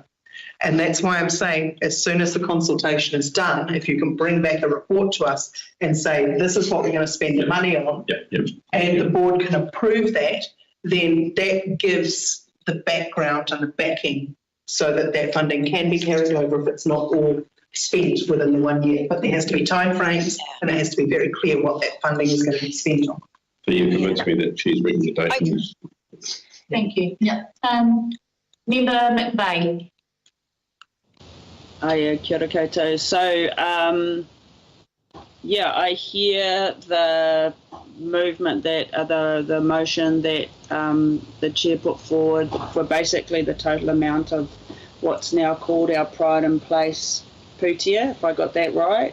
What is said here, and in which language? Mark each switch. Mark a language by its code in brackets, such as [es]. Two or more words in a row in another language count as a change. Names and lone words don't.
[en] And that's why I'm saying, as soon as the consultation is done, if you can bring back a report to us and say, this is what we're going to spend the money on, and the board can approve that, then that gives the background and the backing so that that funding can be carried over if it's not all spent within the 1 year. But there has to be timeframes, and it has to be very clear what that funding is going to be spent on. So you convinced me that she's recommendations. Thank you. Yeah. Member McVeigh. [mi] Kia ora koutou. [en] So, I hear the movement that, the motion that the chair put forward for basically the total amount of what's now called our Pride in Place putia, if I got that right.